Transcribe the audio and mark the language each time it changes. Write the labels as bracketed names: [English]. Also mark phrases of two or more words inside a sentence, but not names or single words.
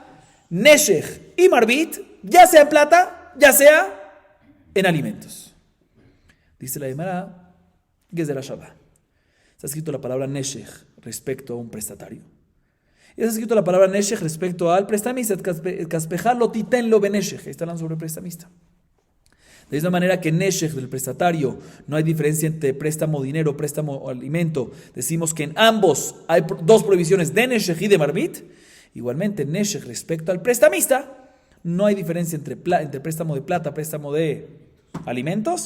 [Spanish] Neshech y marbit, ya sea en plata, ya sea en alimentos. Dice la Gemara, [Hebrew] Gezer Shabbat. [Spanish] Está escrito la palabra neshech respecto a un prestatario. Y está escrito la palabra neshech respecto al prestamista. [Hebrew] כספך לא תתן לו בנשך. [Spanish] Ahí está hablando sobre prestamista. De esa manera que en neshech del prestatario no hay diferencia entre préstamo dinero, préstamo alimento. Decimos que en ambos hay dos prohibiciones de neshech y de marbit. Igualmente en neshech respecto al prestamista no hay diferencia entre préstamo de plata, préstamo de alimentos.